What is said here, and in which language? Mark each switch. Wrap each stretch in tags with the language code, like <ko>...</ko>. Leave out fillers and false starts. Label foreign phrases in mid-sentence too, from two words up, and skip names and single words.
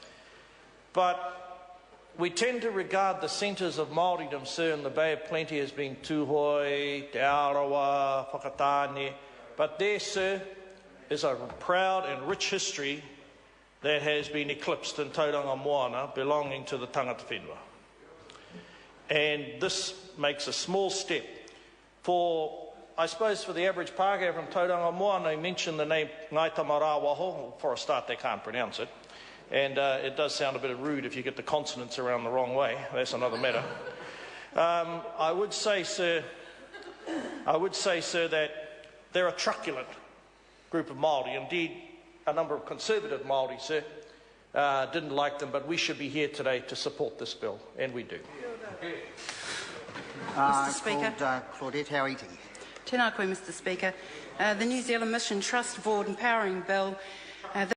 <en>But we tend to regard the centres of Māoridom, sir, in the Bay of Plenty as being Tūhoi, Te Arawa, Whakatāne. But there, sir, is a proud and rich history that has been eclipsed in Tauranga Moana belonging to the</en> <mi>tangata whenua.</mi> <en>And this makes a small step for, I suppose, for the average Pākehā from Tauranga Moana. They mention the name Ngai Tamarawaho. For a start, they can't pronounce it. And it does sound a bit rude if you get the consonants around the wrong way. That's another matter. I would say, sir, that they're a truculent group of Māori. Indeed, a number of conservative Māori, sir, didn't like them, but we should be here today to support this bill, and we do. Mr Speaker. Claudette Hauiti.</en> <mi>Tēnā koe,</mi> <en>Mr Speaker. The New Zealand Mission Trust Board Empowering Bill</en>